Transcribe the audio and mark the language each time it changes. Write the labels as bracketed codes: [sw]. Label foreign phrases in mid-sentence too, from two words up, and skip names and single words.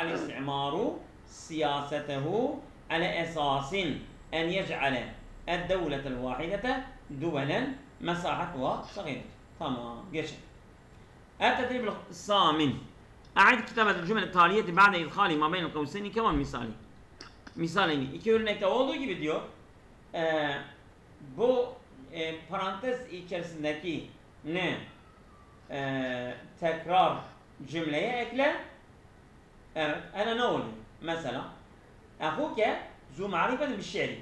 [ar] الاستعمار سياسته على أساس أن يجعل الدولة الواحدة دولا مساحتها صغيرة تمام جيش التدريب الثامن أعد كتابة الجمل التالية بعد إدخال ما بين القوسين كمان [tr] misalini iki örnekte olduğu gibi diyor bu parantez içerisindeki ne tekrar cümleye ekle. Evet, ana ne oluyor? Mesela [ar] أخوك ذو معرفة [tr] bir şiiri.